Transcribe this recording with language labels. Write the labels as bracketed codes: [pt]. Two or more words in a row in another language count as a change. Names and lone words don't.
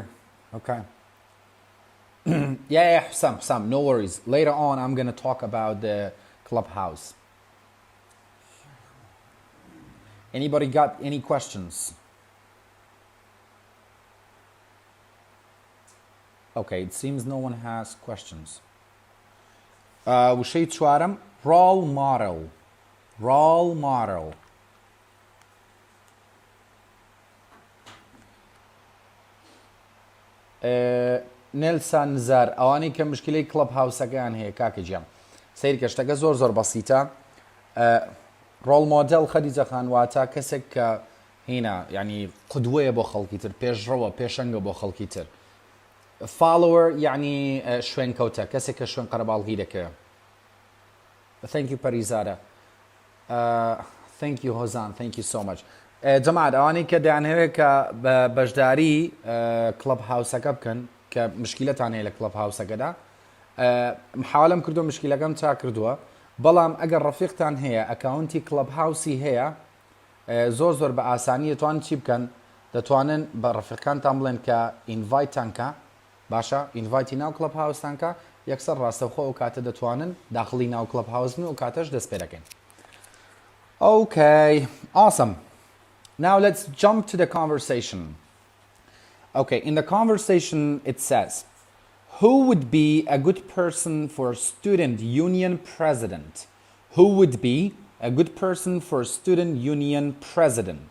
[en] Okay. Yeah, Sam, no worries. Later on, I'm going to talk about the clubhouse. Anybody got any questions? Okay, it seems no one has questions. [ckb] وشەی چوارم [en] role model. Role model. [ckb] نێلسان نزار ئەوانەی کە مشکلەی کلەب هاوسەکان هەیە کاکە گیان سەیرکە شتەکە زۆر بەسیتە [en] role model [ckb] خەدیجە خان واتە کەسێک کە هینە یعنی قودوەیە بۆ خەڵکی تر پێشڕەوە پێشەنگە بۆ خەڵکی تر follower یعنی شوێن کەوتە کەسێک کە شوێن قەرەباڵغی دەکەوێت. [en] Thank you پەریزارە. Thank you هۆزان. Thank you so much. [ckb] جەماعەت ئەوانەی کە دەیانهەوێت کە بەشداری کلەب هاوسەکە بکەن کە مشکلەتان هەیە لە کلەب هاوسەکەدا محاولەم کردو مشکلەکەم چا کردووە بەڵام ئەگەر ڕەفیقتان هەیە ئەکاونتی کلەب هاوسی هەیە زۆر بە ئاسانی دەتوانن چی بکەن دەتوانن بە ڕەفیقەکانتان بڵێن کە ئینڤایتتانکە باشە ئینڤایتی ناو کلەب هاوستانکە یەکسەر ڕاستەوخۆ و کاتە دەتوانن داخلی ناو کلەب هاوسن و کاتەش دەست پێ دەکەین. [en] Okay, awesome. Now let's jump to the conversation. Okay, in the conversation it says, who would be a good person for student union president? Who would be a good person for student union president?